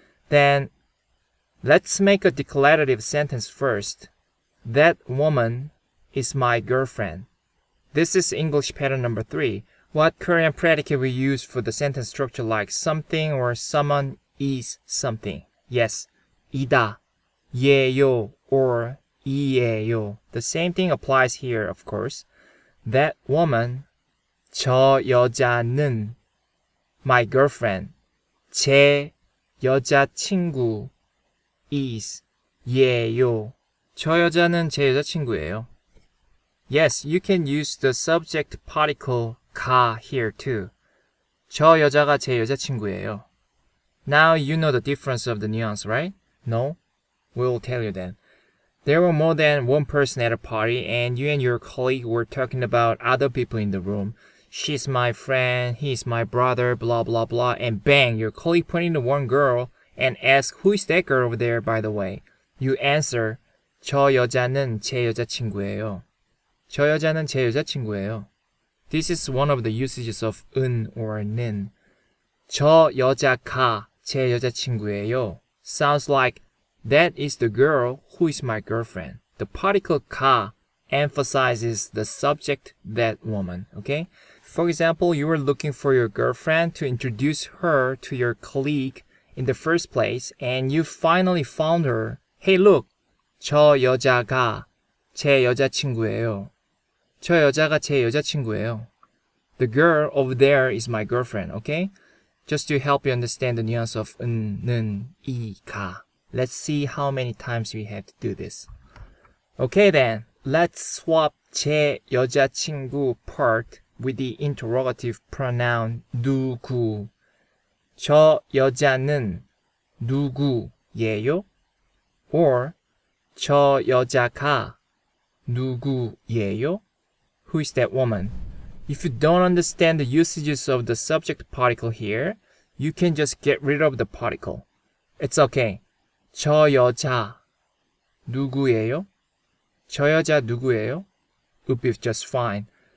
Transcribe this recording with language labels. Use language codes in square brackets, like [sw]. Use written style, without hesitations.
[en] Then let's make a declarative sentence first. That woman is my girlfriend. This is English pattern number 3. What Korean predicate we use for the sentence structure like something or someone is something? Yes, 이다, 예요, or 이예요. The same thing applies here, of course. That woman, [ko] 저 여자는 [en] my girlfriend, [ko] 제 여자친구 [en] is [ko] 예요. 저 여자는 제 여자친구예요. [en] Yes, you can use the subject particle 가 here too. [ko] 저 여자가 제 여자친구예요. [en] Now you know the difference of the nuance, right? No? We'll tell you then. There were more than one person at a party and you and your colleague were talking about other people in the room. She's my friend, he's my brother, blah blah blah, and bang, your colleague pointed to one girl and asked, who is that girl over there, by the way? You answer, [ko] 저 여자는 제 여자친구예요. 저 여자는 제 여자친구예요. [en] This is one of the usages of 은 or 는. [ko] 저 여자가 제 여자친구예요. [en] Sounds like that is the girl who is my girlfriend. The particle 가 emphasizes the subject that woman, okay? For example, you were looking for your girlfriend to introduce her to your colleague in the first place and you finally found her. Hey, look, [ko] 저 여자가 제 여자친구예요. 저 여자가 제 여자친구예요. [en] The girl over there is my girlfriend, okay? Just to help you understand the nuance of 은, 는, 이, 가. Let's see how many times we have to do this. Okay then, let's swap [ko] 제 여자친구 [en] part with the interrogative pronoun 누구. [ko] 저 여자는 누구예요? Or 저 여자가 누구예요? [en] Who is that woman? If you don't understand the usages of the subject particle here, you can just get rid of the particle. It's okay. [ko] 저 여자 누구예요? 저 여자 누구예요? [en] Would be just fine.